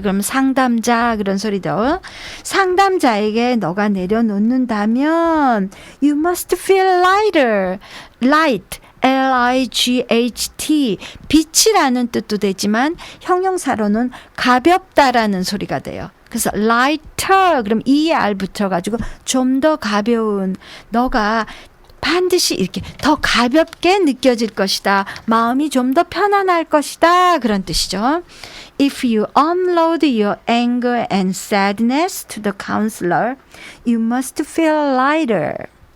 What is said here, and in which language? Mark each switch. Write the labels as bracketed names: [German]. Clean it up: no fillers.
[Korean] 그럼 상담자 그런 소리도. 상담자에게 너가 내려놓는다면 [English] you must feel lighter. light. light. [Korean] 빛이라는 뜻도 되지만 형용사로는 가볍다라는 소리가 돼요. 그래서 lighter 그럼 ER 붙여가지고 좀 더 가벼운 너가 반드시 이렇게 더 가볍게 느껴질 것이다. 마음이 좀 더 편안할 것이다. 그런 뜻이죠. [English] If you unload your anger and sadness to the counselor, you must feel lighter.